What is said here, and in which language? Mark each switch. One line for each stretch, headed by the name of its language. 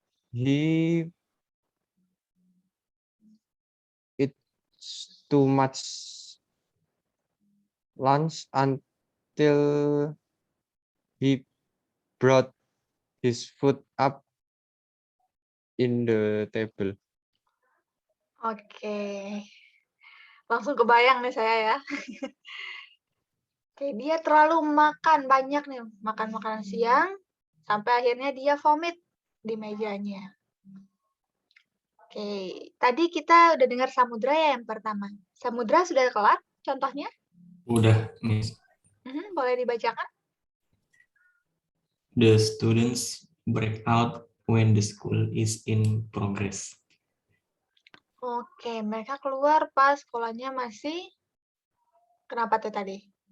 English: He eats too much lunch until he brought his food up in the table. Oke.
Indonesian: Langsung kebayang nih saya ya. Oke, dia terlalu makan banyak nih, makan makanan siang, sampai akhirnya dia vomit di mejanya. Oke, tadi kita udah dengar samudra ya yang pertama. Samudra sudah kelar contohnya? Udah, Miss. Boleh dibacakan?
English: The students break out when the school is in progress.
Indonesian: Oke, mereka keluar pas sekolahnya masih, kenapa tuh tadi?